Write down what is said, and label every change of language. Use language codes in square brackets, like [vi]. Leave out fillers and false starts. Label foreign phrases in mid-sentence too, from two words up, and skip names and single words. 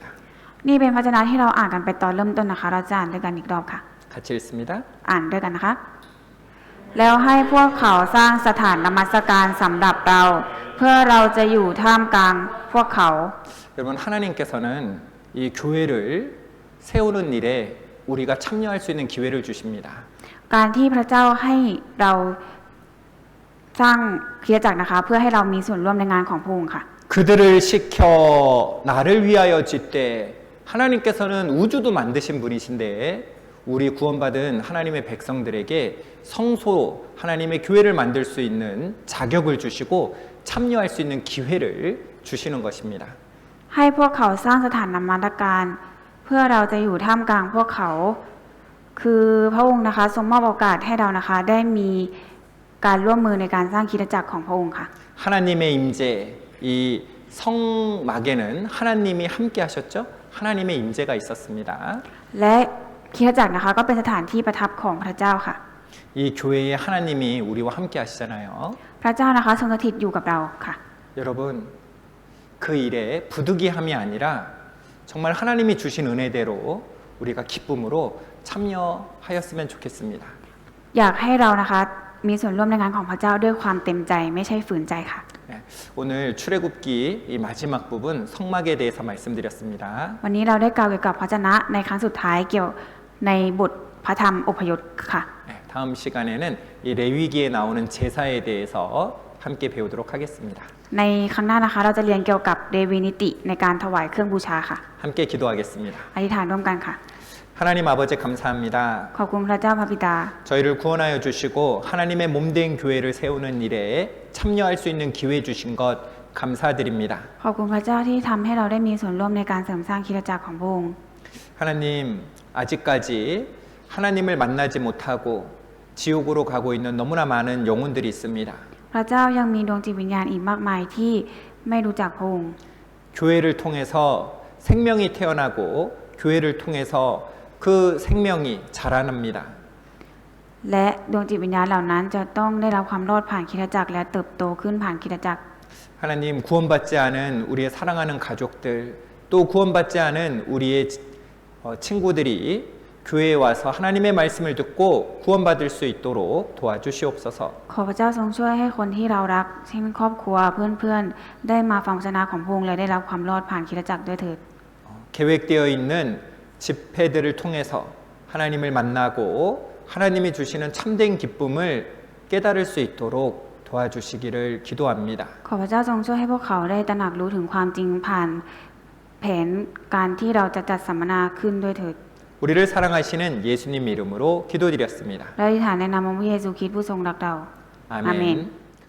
[th] นี่เป็นพระชนะที่เราอ่านกันไปตอนเริ่มต้นนะคะ เราจะอ่านด้วยกันอีกรอบค่ะ [ko] 같이 읽습니다. [th] อ่านด้วยกันนะคะ แล้วให้พวกเขาสร้างสถานนมัสการสำหรับเรา เพื่อเราจะอยู่ท่ามกลางพวกเขา [ko] 여러분, 하나님께서는 이 교회를 세우는 일에 우리가 참여할 수 있는 기회를 주십니다. [th] การที่พระเจ้าให้เราสร้างคริสตจักรนะคะ เพื่อให้เรามีส่วนร่วมในงานของพระองค์ค่ะ [ko] 그들을 시켜 나를 위하여 짓되 하나님께서는 우주도 만드신 분이신데 우리 구원받은 하나님의 백성들에게 성소 하나님의 교회를 만들 수 있는 자격을 주시고 참여할 수 있는 기회를 주시는 것입니다. [th] ให้พวกเขาสร้างสถานนมัสการเพื่อเราจะอยู่ท่ามกลางพวกเขา คือพระองค์นะคะทรงมอบโอกาสให้เรานะคะ ได้มีการร่วมมือในการสร้างคริสตจักรของพระองค์ค่ะ [ko] 하나님의 임재 이 성막에는 하나님이 함께 하셨죠? 하나님의 임재가 있었습니다. [th] และคริสตจักรนะคะก็เป็นสถานที่ประทับของพระเจ้าค่ะ [ko] 이 교회에 하나님이 우리와 함께 하시잖아요. [th] พระเจ้านะคะทรงสถิตอยู่กับเราค่ะ [ko] 여러분, 그 일에 부득이함이 아니라 정말 하나님이 주신 은혜대로 우리가 기쁨으로 참여하였으면 좋겠습니다. [th] อยากให้เรานะคะมีส่วนร่วมในงานของพระเจ้าด้วยความเต็มใจไม่ใช่ฝืนใจค่ะ [ko] 네, 오늘 출애굽기 이 마지막 부분 성막에 대해서 말씀드렸습니다. [th] วันนี้เราได้กล่าวเกี่ยวกับพระวจนะในครั้งสุดท้ายเกี่ยวในบทพระธรรมอพยพค่ะ [ko] 네, 다음 시간에는 이 레위기에 나오는 제사에 대해서 함께 배우도록 하겠습니다. [th] ในครั้งหน้านะคะเราจะเรียนเกี่ยวกับเดวินิติในการถวายเครื่องบูชาค่ะ [ko] 함께 기도하겠습니다. [th] อธิษฐานร่วมกันค่ะ [ko] 하나님 아버지 감사합니다. [th] ขอบคุณพระเจ้าพระบิดา [ko] 저희를 구원하여 주시고 하나님의 몸된 교회를 세우는 일에 참여할 수 있는 기회 주신 것 감사드립니다. [th] ขอบคุณพระเจ้าที่ทำให้เราได้มีส่วนร่วมในการเสริมสร้างคริสตจักรของพระองค์ [ko] 하나님, 아직까지 하나님을 만나지 못하고 지옥으로 가고 있는 너무나 많은 영혼들이 있습니다. [th] พระเจ้ายังมีดวงจิตวิญญาณอีกมากมายที่ไม่รู้จักพระองค์ [ko] 교회를 통해서 생명이 태어나고 교회를 통해서 그 생명이 자라납니다. [th] และดวงจิตวิญญาณเหล่านั้นจะต้องได้รับความรอดผ่านคริสตจักรและเติบโตขึ้นผ่านคริสตจักร [ko] 하나님 구원받지 않은 우리의 사랑하는 가족들 또 구원받지 않은 우리의 친구들이 교회에 와서 하나님의 말씀을 듣고 구원받을 수 있도록 도와주시옵소서. [th] ขอพระเจ้าทรงช่วยให้คนที่เรารักเช่นครอบครัวเพื่อนๆได้มาฟังพระวจนะของพระองค์และได้รับความรอดผ่านคริสตจักรด้วยเถิด [ko] 계획되어 있는 집회들을 통해서 하나님을 만나고 하나님이 주시는 참된 기쁨을 깨달을 수 있도록 도와주시기를 기도합니다. [th] ขอพระเจ้าทรงช่วยให้พวกเขาได้ตระหนักรู้ถึงความจริงผ่านแผนการที่เราจะจัดสัมมนาขึ้นด้วยเถิด [ko] 우리를 사랑하시는 예수님 이름으로 기도드렸습니다. [th] และอธิษฐานในนามของพระเยซูคริสต์ผู้ทรงรักเรา [ko] 아멘.